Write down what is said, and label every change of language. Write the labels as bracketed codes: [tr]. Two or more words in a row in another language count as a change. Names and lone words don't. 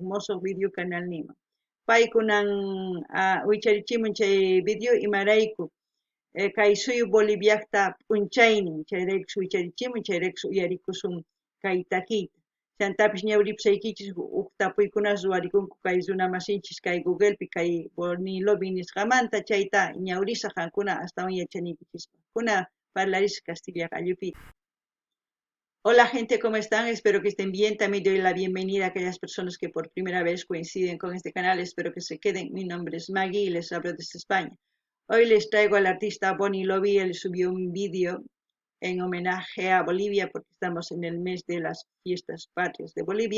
[qu] musuq [es] video canal [qu] nima pay kunan wicharichimun chay video imarayku kay suyu Boliviaqta p'unchaynin chayraykus wicharichimun chayraykus uyarikusun kay takiyta chantapish ñawripusaykichis huk tapuykunas ruwarikunku kay runa masinchis kay Google pi kay Bonnie Lovi nisqamanta chayta ñawrisaq qankuna astawan yachaniykichispa kuna parlarisqa Castilla qallupita. [es] Hola gente, ¿cómo están? Espero que estén bien. También doy la bienvenida a aquellas personas que por primera vez coinciden con este canal. Espero que se queden. Mi nombre es Maggie y les hablo desde España. Hoy les traigo al artista Bonnie Lovi. Él subió un vídeo en homenaje a Bolivia porque estamos en el mes de las fiestas patrias de Bolivia.